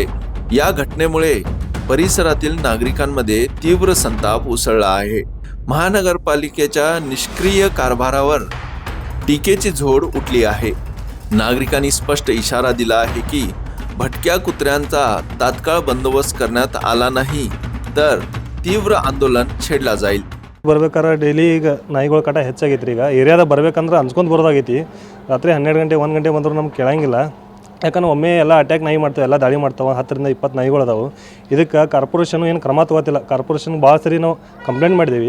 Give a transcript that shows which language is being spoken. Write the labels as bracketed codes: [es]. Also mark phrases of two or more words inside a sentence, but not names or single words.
[mr] या घटनेमुळे परिसरातील नागरिकांमध्ये तीव्र संताप उसळला आहे. महानगरपालिकेच्या निष्क्रिय कारभारावर टीकेची झोड उठली आहे. नागरिकांनी स्पष्ट इशारा दिला आहे की भटक्या कुत्र्यांचा तात्काळ बंदोबस्त करण्यात आला नाही तर तीव्र आंदोलन छेडला जाईल. [kn] ಬರ್ಬೇಕಾದ್ರೆ ಡೈಲಿ ಈಗ ನಾಯಿಗಳ ಕಾಟ ಹೆಚ್ಚಾಗೈತ್ರಿ. ಈಗ ಏರಿಯಾದ ಬರ್ಬೇಕಂದ್ರೆ ಅನ್ಸ್ಕೊಂಡು ಬರೋದಾಗೈತಿ. ರಾತ್ರಿ 12 ಗಂಟೆ 1 ಗಂಟೆ ಬಂದರೂ ನಮ್ಗೆ ಕೇಳಂಗಿಲ್ಲ. ಯಾಕಂದ್ರೆ ಒಮ್ಮೆ ಎಲ್ಲ ಅಟ್ಯಾಕ್ ನಾಯಿ ಮಾಡ್ತಾವೆ, ಎಲ್ಲ ದಾಳಿ ಮಾಡ್ತಾವೆ. 10 ರಿಂದ 20 ನಾಯಿಗಳು ಅದಾವೆ. ಇದಕ್ಕೆ ಕಾರ್ಪೊರೇಷನ್ ಏನು ಕ್ರಮ ತಗೋತಿಲ್ಲ. ಕಾರ್ಪೊರೇಷನ್ ಭಾಳ ಸರಿ ನಾವು ಕಂಪ್ಲೇಂಟ್ ಮಾಡಿದ್ದೀವಿ.